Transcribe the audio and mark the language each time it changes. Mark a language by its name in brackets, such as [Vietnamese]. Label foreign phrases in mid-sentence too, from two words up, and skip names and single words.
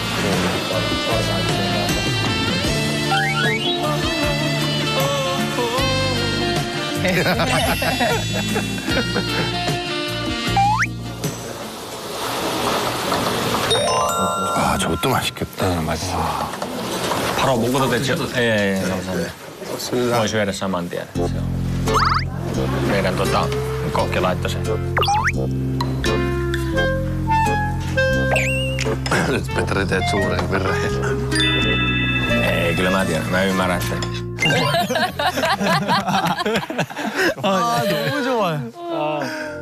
[Korean] 아, 저것도 맛있겠다. 맛있어. 바로 먹어도 되죠? 예, 감사합니다. [Finnish] Voi syödä saman tien. Se on. Meidän kokki laittoi sen. Nyt Petri teet suuren virheen. Ei, kyllä mä tiedän. Mä ymmärrän sen. [Korean] 아, 너무 좋아요.